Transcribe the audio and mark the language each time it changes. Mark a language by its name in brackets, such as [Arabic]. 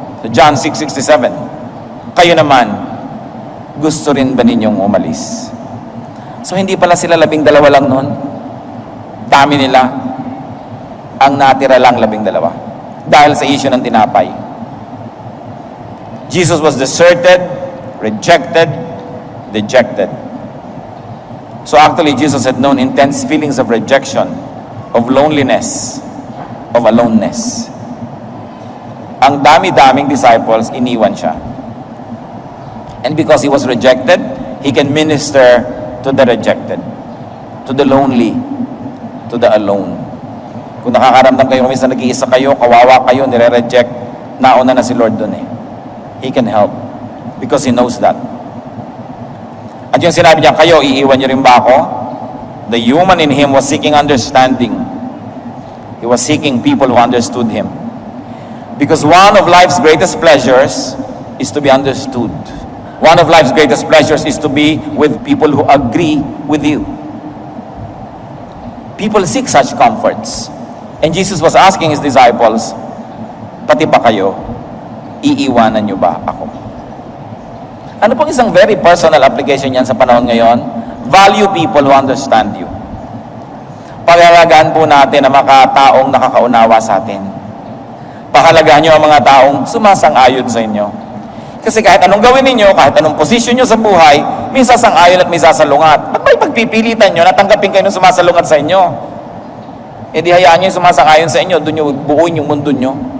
[Filipino] So John 6:67. Kayo naman, gusto rin ba ninyong umalis? So hindi pala sila 12 lang noon. Dami nila. Ang natira lang 12. Dahil sa issue ng tinapay. [English] Jesus was deserted, rejected, dejected. So actually, Jesus had known intense feelings of rejection, of loneliness, of aloneness. [Filipino] Ang dami-daming disciples, iniwan siya. [English] And because he was rejected, he can minister to the rejected, to the lonely, to the alone. [Filipino] Kung nakakaramdam kayo, minsan nag-iisa kayo, kawawa kayo, nire-reject, nauna na si Lord doon eh. [English] He can help because He knows that. [Filipino] At yung sinabi niya, kayo, iiwan niyo rin ba ako? [English] The human in Him was seeking understanding. He was seeking people who understood Him. Because one of life's greatest pleasures is to be understood. One of life's greatest pleasures is to be with people who agree with you. People seek such comforts. And Jesus was asking His disciples, [Filipino] pati ba kayo, iiwanan niyo ba ako? Ano pong isang [English] very personal application [Filipino] yan sa panahon ngayon? [English] Value people who understand you. [Filipino] Paghalagahan po natin ang mga taong nakakaunawa sa atin. Pahalagahan niyo ang mga taong sumasang-ayon sa inyo. Kasi kahit anong gawin ninyo, kahit anong posisyon nyo sa buhay, may sasang-ayon at may sasalungat. Ba't may pagpipilitan nyo na tanggapin kayo ng sumasalungat sa inyo? E di hayaan nyo yung sumasang-ayon sa inyo, doon nyo buuin yung mundo nyo.